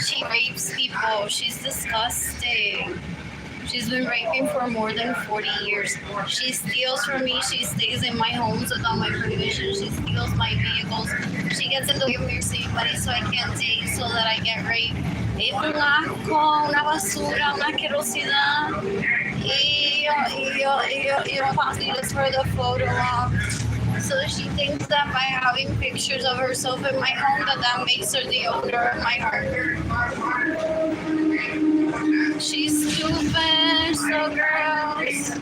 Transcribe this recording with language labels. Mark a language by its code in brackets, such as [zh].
[en] She rapes people. She's disgusting. She's been raping for more than 40 years. She steals from me. She stays in my homes without my permission. She steals my vehicles. She gets in the way of me seeing money so I can't date, so that I get raped. [es] Es un asco, una basura, una asquerosidad. Y yo [en] finally looks for the photo op. So she thinks that by having pictures of herself in my home, that makes her the owner of my heart. She's stupid, so gross. Ew.